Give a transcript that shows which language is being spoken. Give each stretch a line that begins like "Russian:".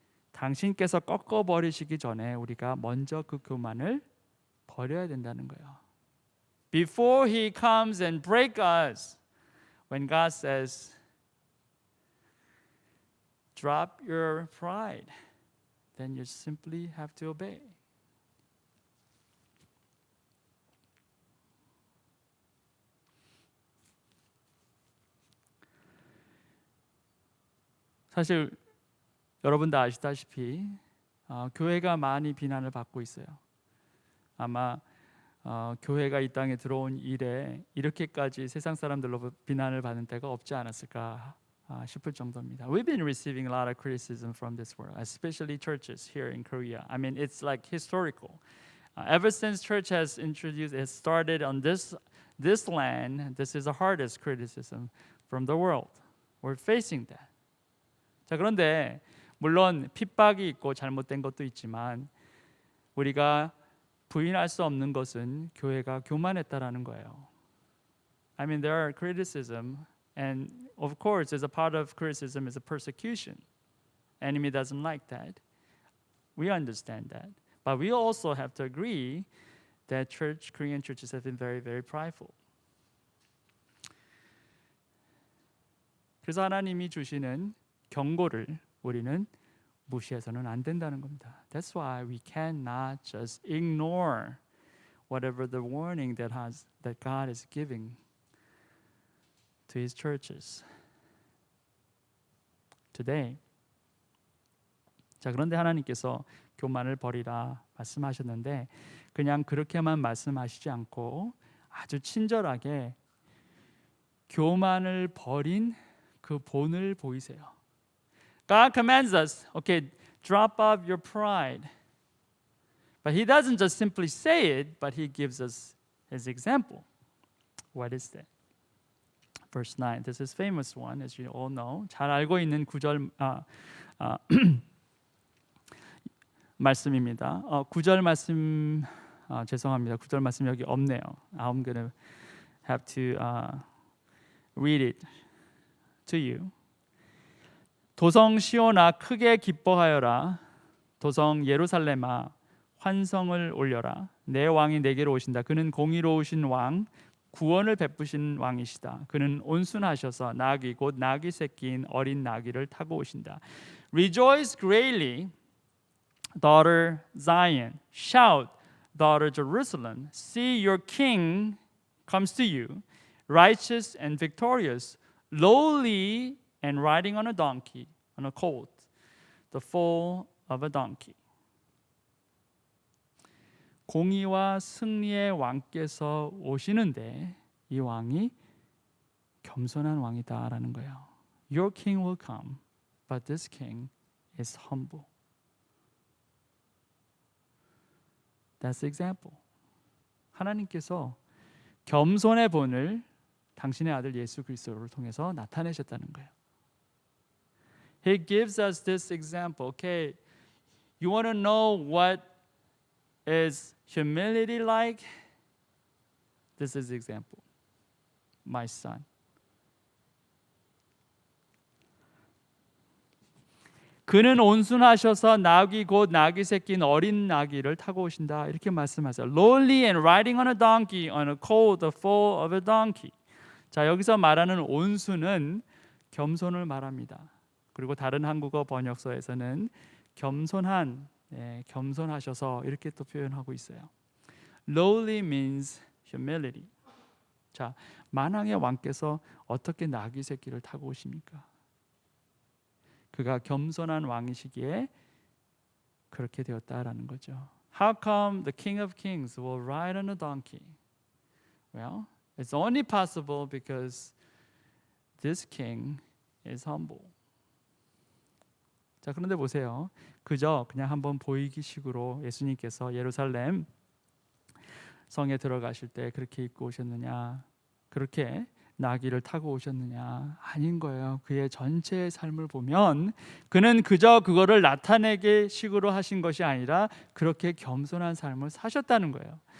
Korean: 당신께서 꺾어 버리시기 전에 우리가 먼저 그 교만을 버려야 된다는 거예요.
English: Before he comes and break us, when God says, drop your pride, then you simply have to obey.
Korean: 사실 여러분 다 아시다시피 교회가 많이 비난을 받고 있어요. 아마 교회가 이 땅에 들어온 이래 이렇게까지 세상 사람들로 비난을 받는 때가 없지 않았을까 싶을 정도입니다.
English: We've been receiving a lot of criticism from this world, especially churches here in Korea. I mean, it's like historical. Ever since church has started on this land, this is the hardest criticism from the world. We're facing that.
Korean: 자, 그런데 물론 핍박이 있고 잘못된 것도 있지만 우리가 부인할 수 없는 것은 교회가 교만했다라는 거예요.
English: I mean, there are criticism, and of course, as a part of criticism is a persecution. Enemy doesn't like that. We understand that, but we also have to agree that Korean churches have been very, very prideful.
Korean: 그래서 하나님이 주시는 경고를 우리는 무시해서는 안 된다는 겁니다.
English: That's why we cannot just ignore whatever the warning that God is giving to His churches today.
Korean: 자, 그런데 하나님께서 교만을 버리라 말씀하셨는데 그냥 그렇게만 말씀하시지 않고 아주 친절하게 교만을 버린 그 본을 보이세요.
English: God commands us, okay, drop off your pride. But He doesn't just simply say it, but He gives us His example. What is that? Verse 9. This is a famous one, as you all know.
Korean: 잘 알고 있는 구절 말씀입니다. 9절 말씀 죄송합니다. 9절 말씀 여기 없네요.
English: I'm going to have to read it to you.
Korean: 도성 시온아 크게 기뻐하여라. 도성 예루살렘아 환성을 올려라. 내 왕이 내게로 오신다. 그는 공의로우신 왕, 구원을 베푸신 왕이시다. 그는 온순하셔서 나귀 곧 나귀 새끼인 어린 나귀를 타고 오신다.
English: Rejoice greatly, daughter Zion. Shout, daughter Jerusalem. See, your king comes to you, righteous and victorious, lowly and riding on a donkey, on a colt, the foal of a donkey.
Korean: 공의와 승리의 왕께서 오시는데 이 왕이 겸손한 왕이다라는 거예요.
English: Your king will come, but this king is humble. That's the example.
Korean: 하나님께서 겸손의 본을 당신의 아들 예수 그리스도를 통해서 나타내셨다는 거예요.
English: He gives us this example. Okay, you want to know what is humility like? This is the example. My son.
Korean: 그는 온순하셔서 나귀 곧 나귀 새끼인 어린 나귀를 타고 오신다 이렇게 말씀하세요.
English: Lowly and riding on a donkey on a colt the foal of a donkey.
Korean: 자, 여기서 말하는 온순은 겸손을 말합니다. 그리고 다른 한국어 번역서에서는 겸손한, 겸손하셔서 이렇게 또 표현하고 있어요.
English: Lowly means humility.
Korean: 자, 만왕의 왕께서 어떻게 나귀 새끼를 타고 오십니까? 그가 겸손한 왕이시기에 그렇게 되었다라는 거죠.
English: How come the King of Kings will ride on a donkey? Well, it's only possible because this king is humble.
Korean: 자, 그런데 보세요. 그저 그냥 한번 보이기식으로 예수님께서 예루살렘 성에 들어가실 때 그렇게 입고 오셨느냐? 그렇게 나귀를 타고 오셨느냐? 아닌 거예요. 그의 전체의 삶을 보면 그는 그저 그거를 나타내게 식으로 하신 것이 아니라 그렇게 겸손한 삶을 사셨다는 거예요.